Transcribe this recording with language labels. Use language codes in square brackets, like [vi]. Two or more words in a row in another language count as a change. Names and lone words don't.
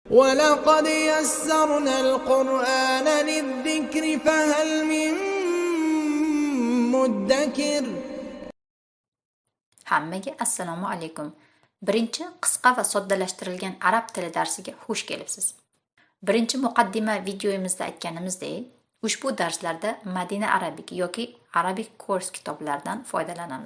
[ar] وَلَقَدْ يَسَّرْنَا الْقُرْآنَ لِلذِّكْرِ فَهَلْ مِن مُّدَّكِرٍ. [uz] Hammaga assalomu alaykum. Birinchi qisqa va soddalashtirilgan arab tili darsiga xush kelibsiz. Birinchi muqaddima videoyimizda aytganimizdek, ushbu darslarda Madina Arabic yoki Arabic Course kitoblaridan foydalanamiz.